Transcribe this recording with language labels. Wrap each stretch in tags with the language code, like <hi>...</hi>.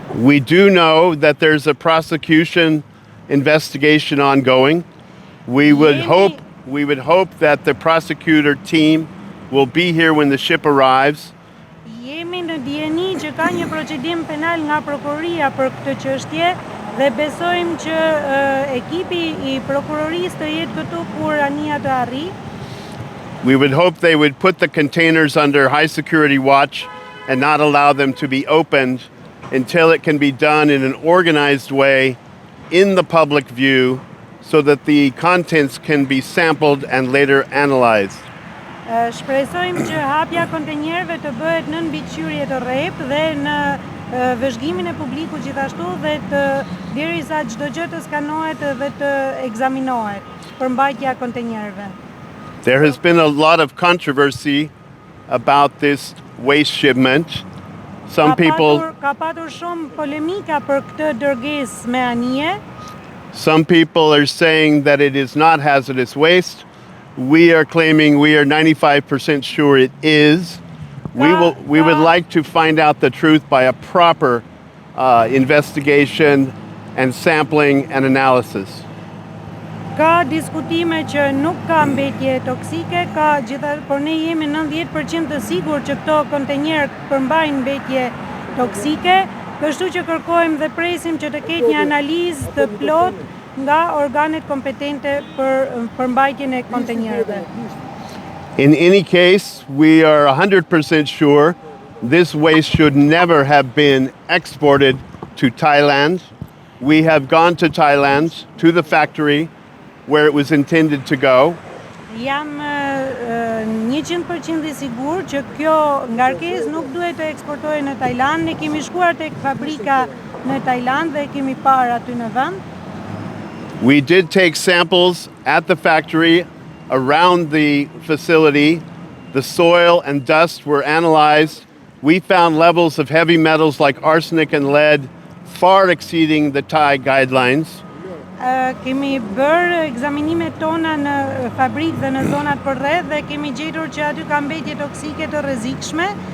<en>We do know that there's a prosecution investigation ongoing. We would hope that the prosecutor team will be here when the ship arrives.</en> <sq>Jemi në dijeni që ka një procedim penal nga Prokuroria për këtë çështje dhe besojmë që ekipi I Prokurorisë të jetë këtu kur Anija të arrijë.</sq> <en>We would hope they would put the containers under high security watch and not allow them to be opened until it can be done in an organized way in the public view so that the contents can be sampled and later analyzed.</en> <sq>Shpresojmë që hapja kontenjerëve të bëhet në mbikëqyrje të rreptë dhe në vëzhgimin e publikut gjithashtu dhe derisa çdo gjë të skanohet dhe të ekzaminohet për mbajtja kontenjerëve.</sq> <en>There has been a lot of controversy about this waste shipment. Some people</en> <sq>ka patur shumë polemika për këtë dërgesë me Anije.</sq> <en>Some people are saying that it is not hazardous waste. We are claiming we are 95% sure it is. We would like to find out the truth by a proper investigation and sampling and analysis.</en> <sq>Ka diskutime që nuk ka mbetje toksike, por ne jemi 90% të sigurt që këto kontejnerë përmbajnë mbetje toksike, kështu që kërkojmë dhe presim që të ketë një analizë të plotë nga organet kompetente për përmbajtjen e kontejnerëve.</sq> <en>In any case, we are 100% sure this waste should never have been exported to Thailand. We have gone to Thailand, to the factory where it was intended to go.</en> <sq>Jam 100% i sigurt që kjo ngarkesë nuk duhet të eksportohet në Tajland. Ne kemi shkuar tek fabrika në Tajland dhe kemi parë aty në vend.</sq> <en>We did take samples at the factory around the facility. The soil and dust were analyzed. We found levels of heavy metals like arsenic and lead far exceeding the Thai guidelines.</en> <sq>Kemi bërë ekzaminimet tona në fabrikë dhe në zonat përreth dhe kemi gjetur që aty ka mbetje toksike të rrezikshme,</sq>